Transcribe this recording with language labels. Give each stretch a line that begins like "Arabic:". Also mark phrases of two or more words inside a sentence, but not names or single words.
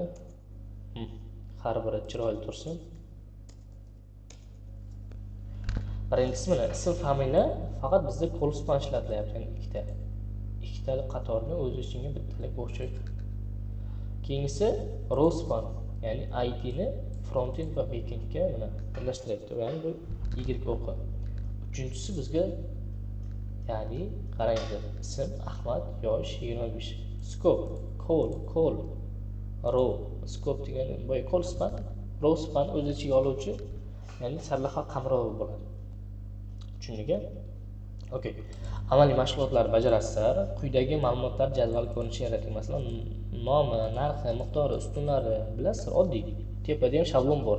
Uzbek: Har biri chiroyli tursin. Birinchisi mana ism familiya faqat bizda
English: col span
Uzbek: ishlatilyapti, ya'ni ikkitalik qatorni o'z ichiga bittalik bo'sh joy. Keyingisi
English: row span,
Uzbek: ya'ni ID ni frontend va backendga mana birlashtiryapti, ya'ni bu y o'qi. Uchinchisi bizga, ya'ni qaranglar, ism Ahmad, yosh 25.
English: Scope, call, row, scope
Uzbek: degani boya
English: col span, row span
Uzbek: o'z ichiga oluvchi, ya'ni sarlavha qamrovi bo'ladi. Tushundiga? Okey. Amaliy mashg'ulotlar bajarasizlar. Quyidagi ma'lumotlar jadval ko'rinishi yarating. Masalan, nomi, narxi, miqdori, ustunlari bilasizlar, oddiy. Tepada ham shablon bor.